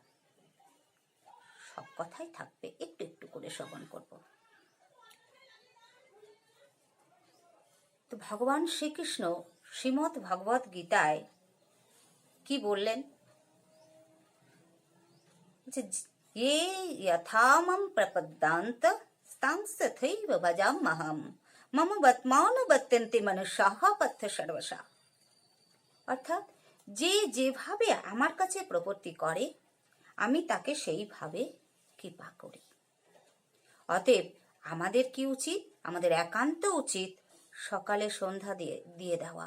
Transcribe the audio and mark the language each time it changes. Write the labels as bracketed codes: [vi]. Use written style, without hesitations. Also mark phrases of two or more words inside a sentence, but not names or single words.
[bn] সব কথাই থাকবে, একটু একটু করে শ্রবণ করব। তো ভগবান শ্রীকৃষ্ণ শ্রীমদ্ ভগবত গীতায় কি বললেন যে [sa] ये यथा मम प्रपद्यन्त तथैव भजाम्यहम् मम बत्मानुबत्यन्ते मनुष्याः पथ्য সর্বশা। [bn] অর্থাৎ যে যেভাবে আমার কাছে প্রপত্তি করে আমি তাকে সেইভাবে কৃপা করি। অতএব আমাদের কি উচিত? আমাদের একান্ত উচিত সকালে সন্ধ্যা দিয়ে দেওয়া।